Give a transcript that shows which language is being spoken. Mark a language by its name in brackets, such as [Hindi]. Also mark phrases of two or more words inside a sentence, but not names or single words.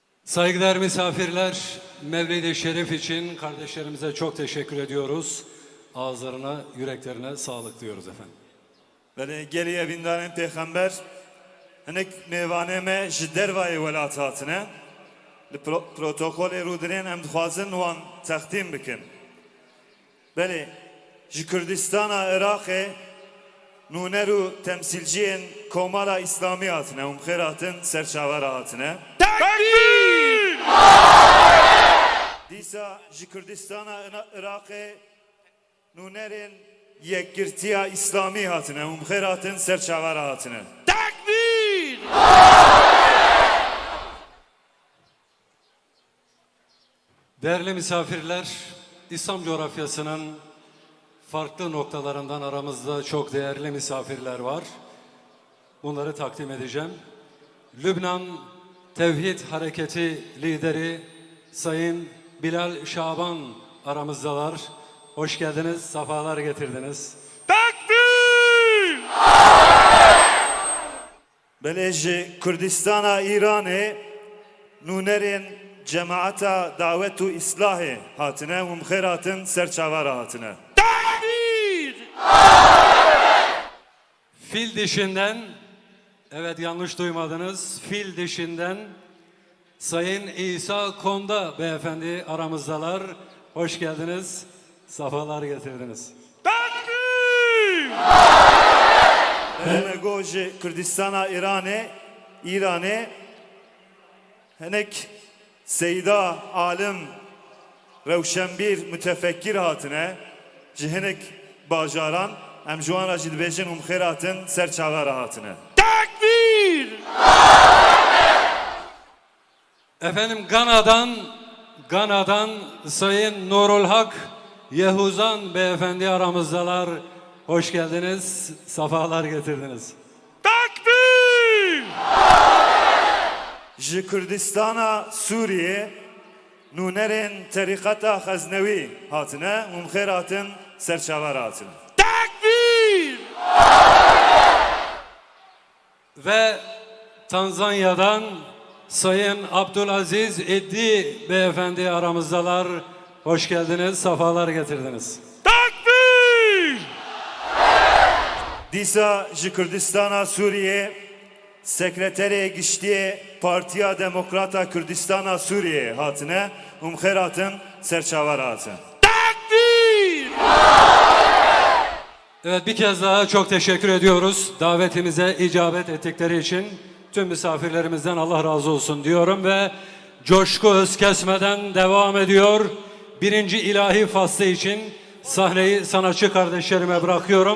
[Turkish] Saygıdeğer misafirler, Mevlid-i Şerif için kardeşlerimize çok teşekkür ediyoruz. Ağızlarına, yüreklerine sağlık diyoruz efendim. [Kurdish] Ve geliye bindanın peygamber hinek mevaneme ji dervayê welat hatine li protokolê rûdirên em dixwazin wan textîm bikin. Belê ji Kurdistana Iraqê nûner û temsilciyên Komara İslamî hatine û xêr hatin serçavera hatine. Takbir! Dîsa ji Kurdistana Iraqê nûnerên yekgirtiya İslamî hatine û xêr hatin serçavera hatine. Takbir! [Turkish] Değerli misafirler, İslam coğrafyasının farklı noktalarından aramızda çok değerli misafirler var. Bunları takdim edeceğim. Lübnan Tevhid Hareketi lideri Sayın Bilal Şaban aramızdalar. Hoş geldiniz, sefalar getirdiniz. Takbir! [Kurdish] Belê ji Kurdistana İranê nûnerên Cemaata Davet û İslahê hatine û xêr hatin serçavera hatine. Takbir! [Turkish] Fil dişinden, evet yanlış duymadınız, Fil dişinden Sayın İsa Konda beyefendi aramızdalar. Hoş geldiniz, sefalar getirdiniz. Takbir! [Kurdish] Belê ji Kurdistana İranê hinek Seyda alim rewşenbîr mütefekkir hatine ji hinek bajaran em ji wan re jî dibêjin û xêr hatin serçavera hatine. Takbir! [Turkish] Efendim Gana'dan Sayın Nurul Hak Yehuzan beyefendi aramızdalar. Hoş geldiniz, sefalar getirdiniz. Takbir! [Kurdish] Ji Kurdistana Sûriyê nûnerên terîqeta Xeznewî hatine û xêr hatin serçavera hatine. Takbir! [Turkish] Ve Tanzanya'dan Sayın Abdülaziz İddi beyefendi aramızdalar. Hoş geldiniz, sefalar getirdiniz. Takbir! [Kurdish] Dîsa ji Kurdistana Sûriyê Sekreterê Giştiyê Partiya Demokrata Kurdistana Sûriyê hatine û xêr hatin serçavera hatine. Takbir! [Turkish] Evet, bir kez daha çok teşekkür ediyoruz davetimize icabet ettikleri için. Tüm misafirlerimizden Allah razı olsun diyorum ve coşku hız kesmeden devam ediyor. Birinci ilahi faslı için sahneyi sanatçı kardeşlerime bırakıyorum.